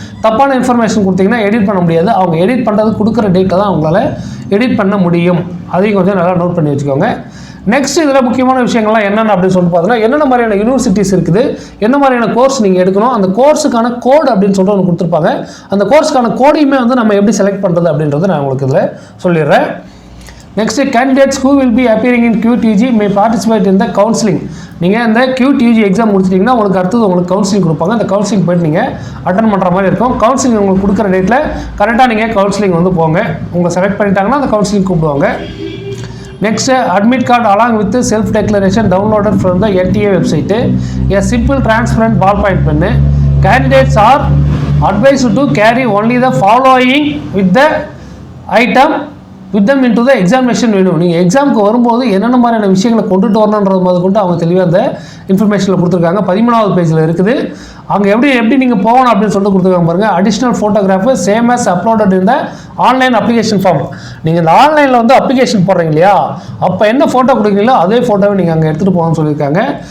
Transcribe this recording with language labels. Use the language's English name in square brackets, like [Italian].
[Tamil] தப்பான இன்ஃபர்மேஷன் கொடுத்தீங்கன்னா எடிட் பண்ண முடியாது. அவங்க எடிட் பண்ணுறது கொடுக்குற டேட்டை தான் அவங்களால எடிட் பண்ண முடியும். அதையும் கொஞ்சம் நல்லா நோட் பண்ணி வச்சுக்கோங்க. நெக்ஸ்ட் இதில் முக்கியமான விஷயங்கள்லாம் என்னென்ன அப்படின்னு சொல்லிட்டு பார்த்தீங்கன்னா என்னென்ன மாதிரியான யூனிவர்சிட்டிஸ் இருக்குது, என்ன மாதிரியான கோர்ஸ் நீங்கள் எடுக்கணும், அந்த கோர்ஸுக்கான கோடு அப்படின்னு சொல்லிட்டு ஒன்று கொடுத்துருப்பாங்க. அந்த கோர்ஸுக்கான கோடையுமே வந்து நம்ம எப்படி செலக்ட் பண்ணுறது அப்படின்றத நான் உங்களுக்கு இதில் சொல்லிடுறேன். [English] Next candidates who will be appearing in QTG may participate in the counseling. [Tamil] நீங்கள் இந்த QTG எக்ஸாம் முடிச்சிட்டிங்கன்னா உங்களுக்கு அடுத்தது உங்களுக்கு கவுன்சிலிங் கொடுப்பாங்க. அந்த கவுன்சிலிங் போய்ட்டு நீங்கள் அட்டன் பண்ணுற மாதிரி இருக்கும். கவுன்சிலிங் உங்களுக்கு கொடுக்குற டேட்டில் கரெக்டாக நீங்கள் கவுன்சிலிங் வந்து போங்க. உங்களை செலக்ட் பண்ணிட்டாங்கன்னா அந்த கவுன்சிலிங் கூப்பிடுவாங்க. [English] Next, admit card along with the self-declaration downloaded from the NTA website. A simple transparent ballpoint pen. Candidates are advised to carry only the following with the item with them into the examination venue. [Tamil] நீங்கள் எக்ஸாமுக்கு வரும்போது என்னென்ன மாதிரியான விஷயங்களை கொண்டுட்டு வரணுன்றது மாதிரி கொண்டு அவங்க தெளிவாக அந்த இன்ஃபர்மேஷனில் கொடுத்துருக்காங்க. 13வது பேஜில் இருக்குது. அங்கே எப்படி நீங்கள் போகணும் அப்படின்னு சொல்லிட்டு கொடுத்துருக்காங்க பாருங்கள். [English] Additional photograph same as uploaded in the online application form. [Tamil] நீங்கள் இந்த ஆன்லைனில் வந்து அப்ளிகேஷன் போடுறீங்க இல்லையா, அப்போ என்ன ஃபோட்டோ கொடுக்குறீங்களோ அதே ஃபோட்டோவை நீங்கள் அங்கே எடுத்துகிட்டு போகணும்னு சொல்லியிருக்காங்க.